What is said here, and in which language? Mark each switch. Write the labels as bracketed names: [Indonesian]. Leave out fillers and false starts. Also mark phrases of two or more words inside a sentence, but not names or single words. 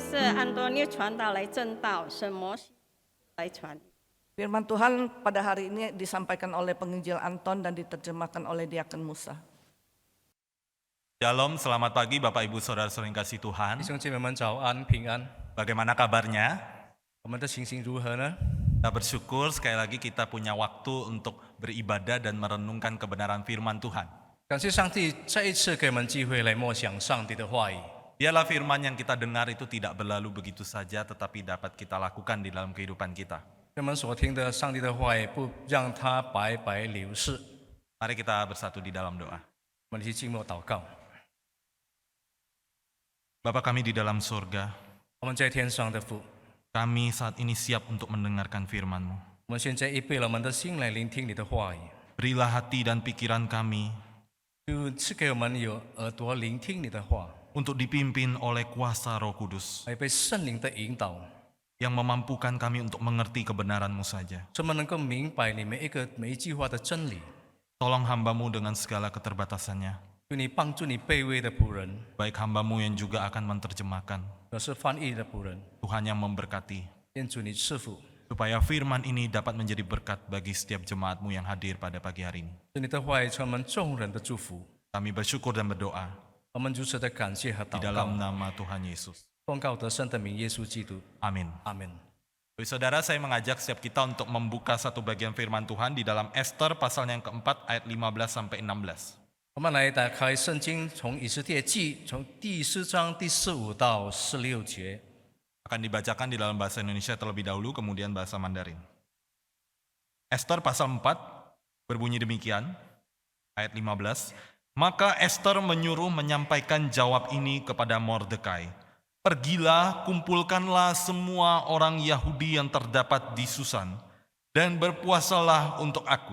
[Chinese] 安多尼传道来正道，神摩西来传。 [Indonesian] Firman Tuhan pada hari ini disampaikan oleh penginjil Anton dan diterjemahkan oleh Diakon Musa. Shalom, selamat pagi Bapak Ibu Saudara-saudara yang kasih Tuhan. [Chinese] 弟兄姐妹们早安，平安。 [Indonesian] Bagaimana kabarnya? [Chinese] 我们的情形如何呢？ [Indonesian] Kita bersyukur sekali lagi kita punya waktu untuk beribadah dan merenungkan kebenaran firman Tuhan. [Chinese] 感谢上帝再一次给我们机会来默想上帝的话语。 [Indonesian] Biarlah firman yang kita dengar itu tidak berlalu begitu saja, tetapi dapat kita lakukan di dalam kehidupan kita. [Chinese] 我们所听的上帝的话语，不让它白白流逝。 [Indonesian] Mari kita bersatu di dalam doa. [Chinese] 我们一起静默祷告。 [Indonesian] Bapa kami di dalam surga, [Chinese] 我们在天上的父， [Indonesian] kami saat ini siap untuk mendengarkan firman-Mu. [Chinese] 我们现在预备了我们的心来聆听你的话语， [Indonesian] Berilah hati dan pikiran kami [Chinese] 就赐给我们有耳朵聆听你的话， [Indonesian] untuk dipimpin oleh kuasa Roh Kudus [Chinese] 来被圣灵的引导， [Indonesian] yang memampukan kami untuk mengerti kebenaran-Mu saja. [Chinese] 使我们能够明白你每一句话的真理。 [Indonesian] Tolong hamba-Mu dengan segala keterbatasannya, [Chinese] 求你帮助你卑微的仆人， [Indonesian] baik hamba-Mu yang juga akan menerjemahkan, [Chinese] 我是翻译的仆人， [Indonesian] Tuhan yang memberkati, [Chinese] 愿主你赐福， [Indonesian] supaya firman ini dapat menjadi berkat bagi setiap jemaat-Mu yang hadir pada pagi hari ini. [Chinese] 使你的话语成为我们众人的祝福。 [Indonesian] Kami bersyukur dan berdoa [Chinese] 我们如此的感谢和 [Indonesian] di [Chinese] 祷告， [Indonesian] dalam nama Tuhan Yesus. [Chinese] 奉告得胜的名耶稣基督， [Indonesian] Amin. [Chinese] 阿门。 [Indonesian] Bapak Saudara, saya mengajak setiap kita untuk membuka satu bagian firman Tuhan di dalam Ester pasal yang keempat ayat 15 sampai 16. [Chinese] 我们来打开圣经，从以斯帖记，从第4章第15到16节， [Indonesian] Akan dibacakan di dalam bahasa Indonesia terlebih dahulu, kemudian bahasa Mandarin. Ester pasal 4 berbunyi demikian, ayat 15. Maka Ester menyuruh menyampaikan jawab ini kepada Mordekai. Pergilah, kumpulkanlah semua orang Yahudi yang terdapat di Susan, dan berpuasalah untuk aku.